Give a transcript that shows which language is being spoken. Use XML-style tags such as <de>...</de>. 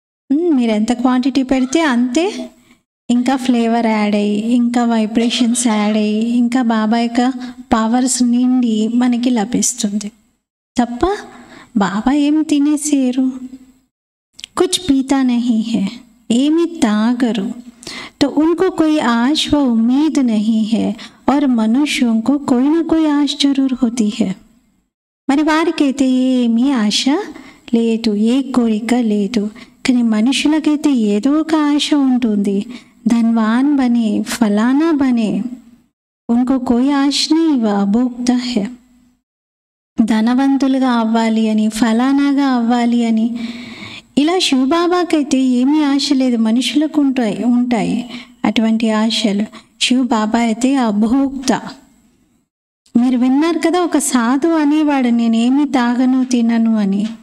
<te>మీరు ఎంత క్వాంటిటీ పెడితే అంతే ఇంకా ఫ్లేవర్ యాడ్ అయ్యి, ఇంకా వైబ్రేషన్స్ యాడ్ అయ్యి, ఇంకా బాబా యొక్క పవర్స్ నిండి మనకి లభిస్తుంది తప్ప బాబా ఏం తినేసేరు.</te> <hi>కుచ్ పీతా నహీ హై,</hi> <te>ఏమీ తాగరు.</te> <hi>तो उनको कोई आश व उम्मीद नहीं है और मनुष्यों को कोई ना कोई आश जरूर होती है.</hi> <te>మరి వారికైతే ఏమీ ఆశ లేదు, ఏ కోరిక లేదు. కానీ మనుషులకైతే ఏదో ఒక ఆశ ఉంటుంది.</te> <hi>ధన్వాన్ బనే, ఫలానా బనే, ఉनको कोई आश नहीं, वह अभोक्ता है.</hi> <te>ధనవంతులుగా అవ్వాలి అని, ఫలానాగా అవ్వాలి అని, ఇలా శివబాబాకైతే ఏమీ ఆశ లేదు. మనుషులకు ఉంటాయి అటువంటి ఆశలు. శివబాబా అయితే అభోక్త. మీరు విన్నారు కదా, ఒక సాధు అనేవాడు నేనేమి తాగను తినను అని.</te>